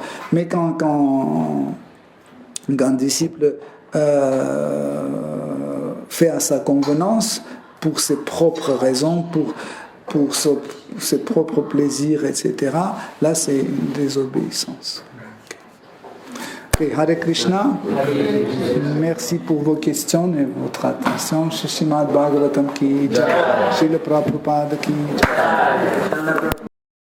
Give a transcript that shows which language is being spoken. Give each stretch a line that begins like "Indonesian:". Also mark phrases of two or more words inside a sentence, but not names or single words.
French: Mais quand un disciple fait à sa convenance pour ses propres raisons, pour ses propres plaisirs, etc., là c'est une désobéissance. Okay. Hare Krishna. Merci pour vos questions et votre attention.
Hindi: श्रीमद् भागवतम् की जय. श्रील प्रभुपाद की जय.